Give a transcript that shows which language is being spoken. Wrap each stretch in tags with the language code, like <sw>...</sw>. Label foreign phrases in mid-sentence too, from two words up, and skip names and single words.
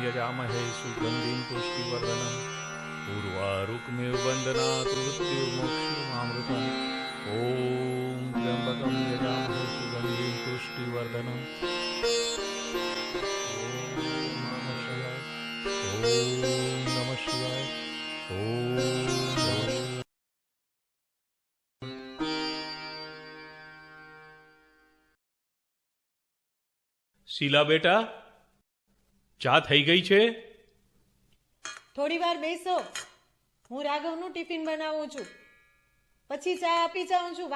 <sa>यजामहे सुगन्धिं पुष्टिवर्धनम् उर्वारुकमिव बन्धनात् मृत्युर्मोक्षमामृतम् ॐ त्र्यम्बकं यजामहे सुगन्धिं पुष्टिवर्धनम् ॐ नमः शिवाय</sa> <gu>શીલા બેટા, ચા થઈ ગઈ છે? થોડી વાર બેસો, હું રાઘવનું ટિફિન બનાવું છું, પછી ચા આપી જાઉં છું.</gu>